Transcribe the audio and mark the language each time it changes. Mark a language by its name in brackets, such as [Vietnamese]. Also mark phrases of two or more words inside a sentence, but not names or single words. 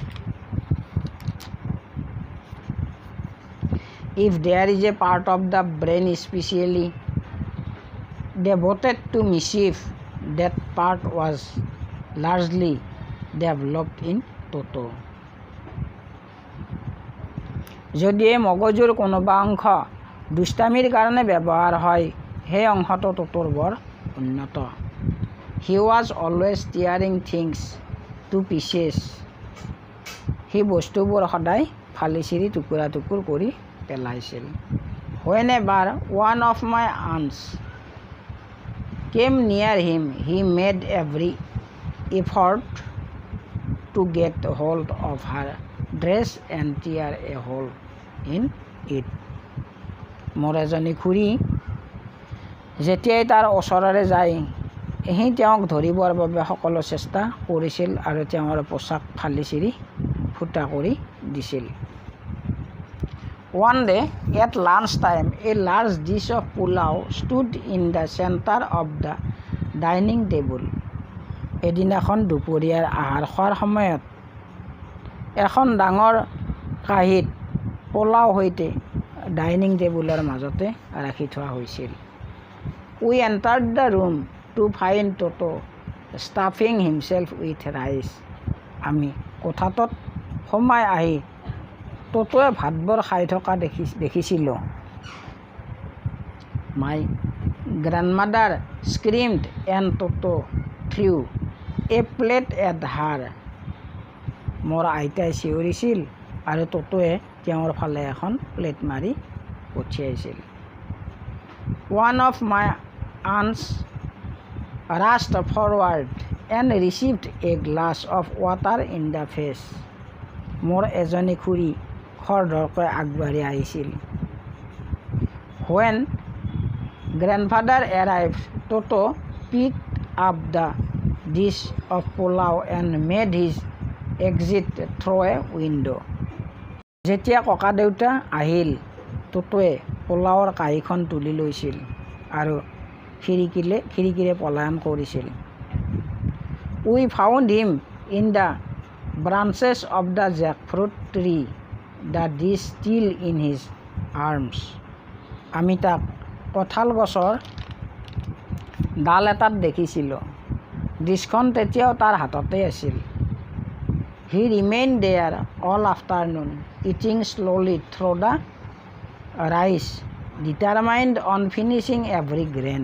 [English] If there is a part of the brain especially devoted to mischief, that part was largely developed in Toto. [Assamese] যদি এই মগজুৰ কোনোবা অংশ দুষ্টামিৰ কাৰণে ব্যৱহাৰ হয়, সেই অংশটো টোটোৰ বৰ উন্নত। [English] He was always tearing things to pieces. [Assamese] সি বস্তুবোৰ সদায় ফালি চিৰি টুকুৰা টুকুৰ কৰি পেলাইছিল। [English] Whenever one of my aunts came near him, he made every effort to get hold of her dress and tear a hole in it. [Assamese] মোৰ এজনী খুৰী যেতিয়াই তাৰ ওচৰৰে যায়, সি তেওঁক ধৰিবৰ বাবে সকলো চেষ্টা কৰিছিল আৰু তেওঁৰ পোছাক ফালি চিৰি ফুটা কৰি দিছিল। [English] One day at lunch time, a large dish of pulao stood in the center of the dining table. [Assamese] এদিনাখন দুপৰীয়াৰ আহাৰ খোৱাৰ সময়ত এখন ডাঙৰ কাঁহীত পোলাও সৈতে [English] dining table [Assamese] মাজতে ৰাখি থোৱা হৈছিল। [English] We entered the room to find Toto stuffing himself with rice. [Assamese] আমি কোঠাটোত সোমাই আহি টোটোৱে ভাতবোৰ খাই থকা দেখিছিলোঁ। [English] My grandmother screamed and Toto threw a plate at her. [Assamese] মোৰ আইতাই চিঞৰিছিল আৰু টোটোৱে তেওঁৰ ফালে এখন প্লেট মাৰি পঠিয়াইছিল। [English] One of my aunts rushed forward and received a glass of water in the face. [Assamese] মোৰ এজনী খুৰী খৰধৰকৈ আগবাঢ়ি আহিছিল। [English] When grandfather arrived, Toto picked up the dish of pulao and made his exit through a window. [Assamese] যেতিয়া ককা দেউতা আহিল, টোটোৱে পোলাওৰ কাঁহীখন তুলি লৈছিল আৰু খিৰিকীৰে পলায়ন কৰিছিল। [English] We found him in the branches of the jackfruit tree, the dish still in his arms. [Assamese] আমি তাক কঁঠাল গছৰ ডাল এটাত দেখিছিলোঁ। ডিছখন তেতিয়াও তাৰ হাততে আছিল। [English] He remained there all afternoon, eating slowly through the rice, determined on finishing every grain.